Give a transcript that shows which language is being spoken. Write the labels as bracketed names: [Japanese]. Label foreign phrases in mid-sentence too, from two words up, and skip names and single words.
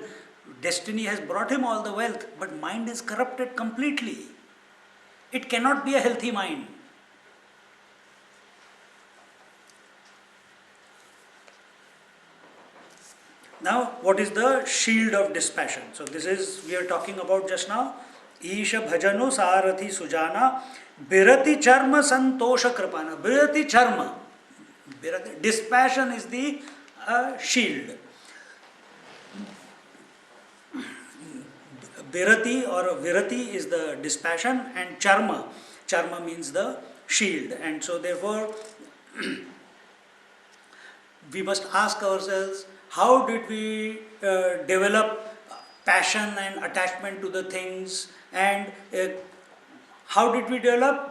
[English] Destiny has brought him all the wealth, but mind is corrupted completely. It cannot be a healthy mind. Now, what is the shield of dispassion? So this is, we are talking about just now. [Awadhi] ईस भजनु सारथी सुजाना बिरति चर्म संतोष कृपाना. बिरति चर्म. [English] Dispassion is the shield. Birati or virati is the dispassion, and charma means the shield. And so therefore, we must ask ourselves, how did we develop passion and attachment to the things, and how did we develop?